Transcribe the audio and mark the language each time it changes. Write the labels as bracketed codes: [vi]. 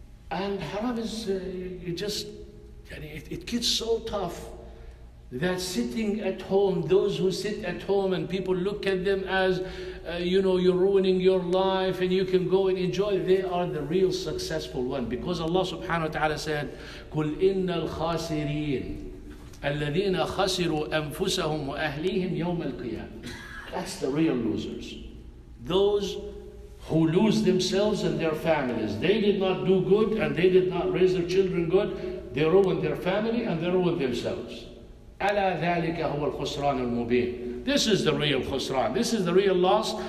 [en] And haram is, it gets so tough that sitting at home, those who sit at home and people look at them as, you're ruining your life and you can go and enjoy, they are the real successful one. Because Allah subhanahu wa ta'ala said, [ar] قُلْ إِنَّ الْخَاسِرِينَ الَّذِينَ خَسِرُوا أَنفُسَهُمْ وَأَهْلِيهِمْ يَوْمَ الْقِيَامَةِ. [en] That's the real losers. Those who lose themselves and their families. They did not do good and they did not raise their children good. They ruined their family and they ruined themselves. [ar] أَلَا ذَلِكَ هُوَ الْخُسْرَانُ الْمُبِينُ. [en] This is the real khusran. This is the real loss.